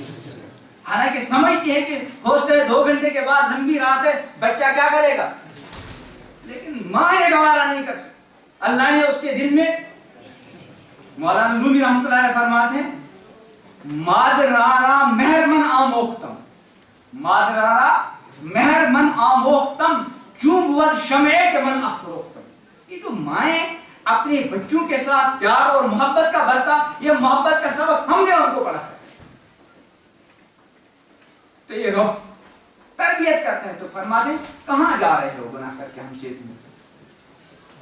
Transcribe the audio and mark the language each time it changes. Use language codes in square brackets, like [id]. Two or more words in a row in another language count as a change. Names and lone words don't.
[ur] حالانکہ سمجھتی ہے کہ ہوستے 2 گھنٹے کے بعد لمبی رات ہے، بچہ کیا کرے گا؟ لیکن ماں یہ گوارا نہیں کر سکتی۔ اللہ نے اس کے دل میں، مولانا رومی رحمۃ اللہ علیہ فرماتے ہیں، [fa] مادرارا مہر من آموختم، مادرارا مہر من آموختم چون بود شمع کے من افروختم۔ [ur] یہ تو مائیں اپنے بچوں کے ساتھ پیار اور محبت کا برتا، یہ محبت کا سبق ہم نے ان کو پڑھا ہے۔ تو یہ رب تربیت کرتا ہے تو فرماتے ہیں کہاں جا رہے ہو گناہ کر کے ہم سے دور؟